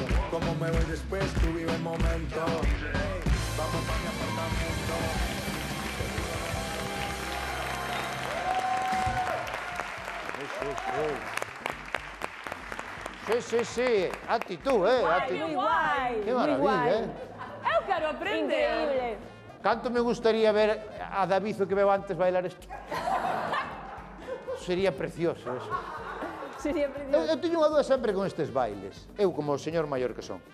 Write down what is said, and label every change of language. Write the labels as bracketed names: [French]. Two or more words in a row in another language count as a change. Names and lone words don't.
[Spanish] Como me voy después, tú vive el momento. Vamos pa' mi apartamento. Sí, actitud, [Galician] Moi guai. [Spanish] Que maravilla, [Galician] Eu quero aprender. [Spanish] Increíble. [Galician] Canto me gustaría ver a David, o que veo antes, bailar isto. [Spanish] Sería precioso eso. Sería precioso. [Galician] Eu teño unha dúda sempre con estes bailes. Eu, como o señor maior que son.